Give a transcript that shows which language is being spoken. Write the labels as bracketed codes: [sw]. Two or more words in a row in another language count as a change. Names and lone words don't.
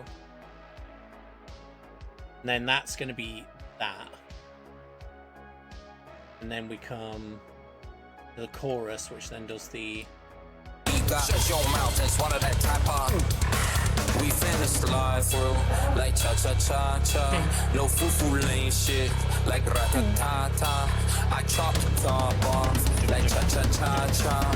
[en] And then that's going to be that. And then we come to the chorus, which then does the. Shut your mouth and swallow that type of. We finna slide through like cha-cha-cha-cha. No foo-foo lane shit like rat-a-ta-ta. I chop the top off like cha-cha-cha-cha.